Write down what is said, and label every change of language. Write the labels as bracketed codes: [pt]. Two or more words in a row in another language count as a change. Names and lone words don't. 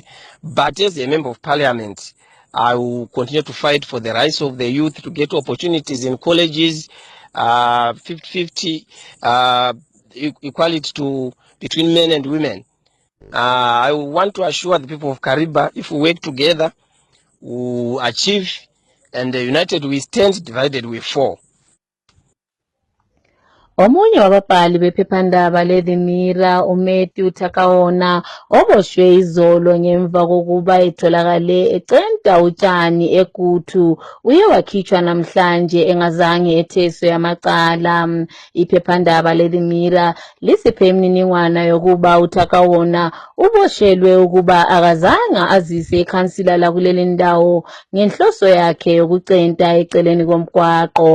[en] But as a member of parliament, I will continue to fight for the rights of the youth to get opportunities in colleges, 50-50 equality between men and women. I want to assure the people of Kariba, if we work together, we will achieve, and united we stand, divided we fall. [nd] Omunye wababhali bephephandaba le-The Mirror uMatthew Takaona oboshwe izolo ngemva kokuba etholakale ecenta utshani eGutu uye wakhitshwa namhlanje engazange etheswe amacala. Iphephandaba le-The Mirror lisiphe imininingwana yokuba uTakaona uboshelwe ukuba akazange azise ikhansila lakuleli ndawo ngenhloso yakhe yokucenta eceleni komgwaqo.